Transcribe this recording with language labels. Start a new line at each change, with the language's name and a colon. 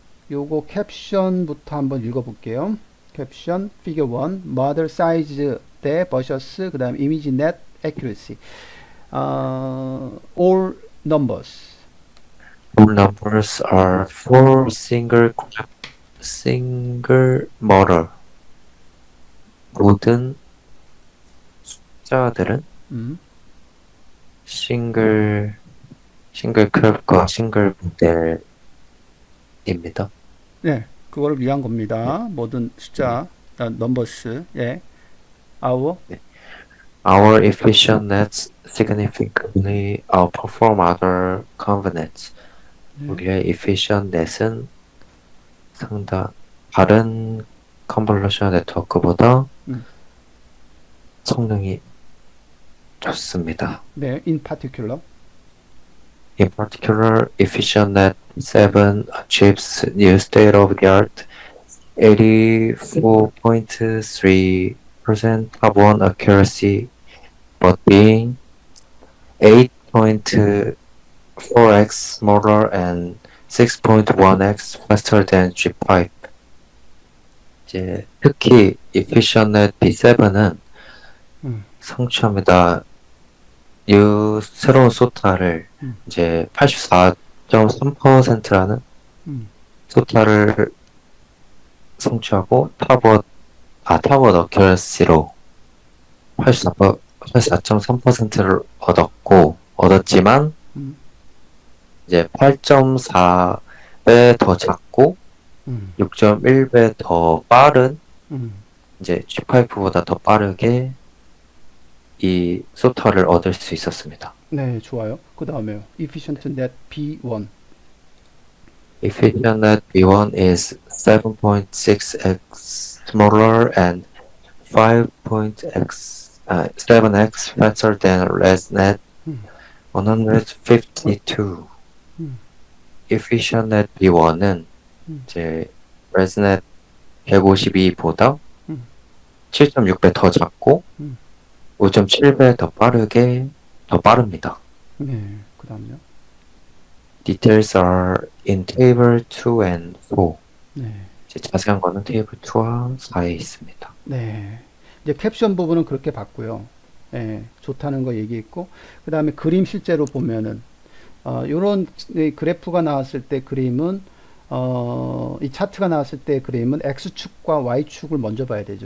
Korean: 요거 캡션부터 한번 읽어볼게요.
English: 캡션, figure 1, model size 대 versus, 그 다음 image net accuracy. All numbers. All numbers are for single model.
Korean: 모든 숫자들은 음. 싱글 캡과 싱글 모델입니다. 네, 그거를 위한 겁니다. 모든 숫자, numbers, 예, our,
English: Our efficient nets significantly outperform other convnets.
Korean: 네, 우리의 efficient net은 다른 컨볼루션 네트워크보다 음, 성능이 좋습니다.
English: 네, in particular, In particular, EfficientNet 7 achieves new state-of-the-art 84.3% top-1 accuracy, but being 8.4x smaller and 6.1x faster than G5.
Korean: 이제 특히 EfficientNet B7은 음, 성취합니다. 이 새로운 소타를 음, 이제 84.3%라는 음, 소타를 성취하고 탑원 어큐러시로 84.3%를 얻었지만 음, 이제 8.4배 더 작고 음, 6.1배 더 빠른 음. 이제 G5보다 더 빠르게 이 소타를 얻을 수 있었습니다. 네, 좋아요. 그 다음에요. efficient net B1.
English: EfficientNet B1 is 7.6x smaller and 7x faster than ResNet 음, 152. 음,
Korean: EfficientNet B1은 음, 이제 ResNet 152보다 음, 7.6배 더 작고 음. 5.7배 더 빠릅니다. 네, 그 다음요.
English: Details are in table 2 and 4.
Korean: 네, 이제 자세한 거는 테이블 2와 4에 있습니다. 네. 이제 캡션 부분은 그렇게 봤고요. 예, 좋다는 거 얘기했고, 그 다음에 그림 실제로 보면은, 요런 그래프가 나왔을 때 그림은, 이 차트가 나왔을 때 그림은 X축과 Y축을 먼저 봐야 되죠.